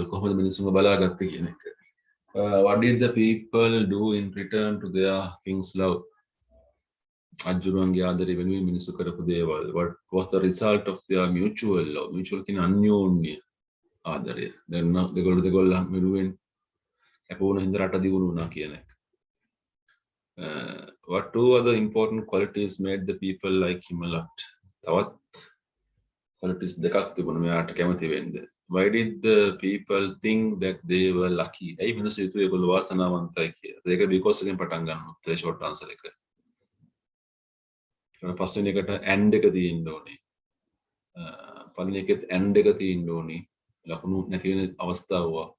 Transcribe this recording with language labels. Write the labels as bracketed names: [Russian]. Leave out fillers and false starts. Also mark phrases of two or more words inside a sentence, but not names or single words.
[Sinhala] කොහොමද මිනිස්සුන්ව බලාගත්තේ කියන එක. [English] What did the people do in return to their king's love? [Sinhala] අජුරුවන්ගේ ආදරය වෙනුවෙන් මිනිස්සු කරපු දේවල්. [English] What was the result of their mutual love? [Sinhala] Mutual කියන අන්‍යෝන්‍ය ආදරය. දෙගොල්ලන් වෙනුවෙන් කැපවුණ හින්දා රට දියුණු වුණා කියන එක. [English] What 2 other important qualities made the people like him a lot? [Sinhala] තවත් qualities දෙකක් තිබුණා මෙයාට කැමති වෙන්න. [English] Why did the people think that they were lucky? [Sinhala] ඇයි මිනිස්සු හිතුවේ ඒගොල්ලෝ වාසනාවන්තයි කියලා? ඒක because එකෙන් පටන් ගන්න උත්තරේ [English] short answer [Sinhala] එක. පස්වෙනි එකට and එක තියෙන්න ඕනේ. පළවෙනි එකෙත් and එක තියෙන්න ඕනේ. ලකුණු නැති වෙන අවස්ථාව.